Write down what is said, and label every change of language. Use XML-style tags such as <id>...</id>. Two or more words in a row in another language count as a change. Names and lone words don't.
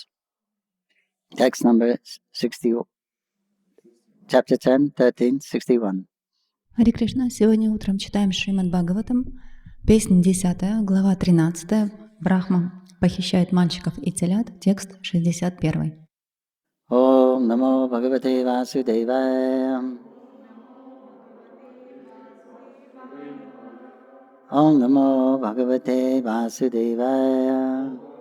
<en>Text number 60, Chapter 10, 13, 61.</en> <ru>Харе Кришна. Сегодня утром читаем Шримад Бхагаватам, песня 10, глава 13, Брахма похищает мальчиков и телят, текст 61.</ru> <sa>ॐ नमो भगवते वासुदेवाय. ॐ नमो भगवते वासुदेवाय.</sa>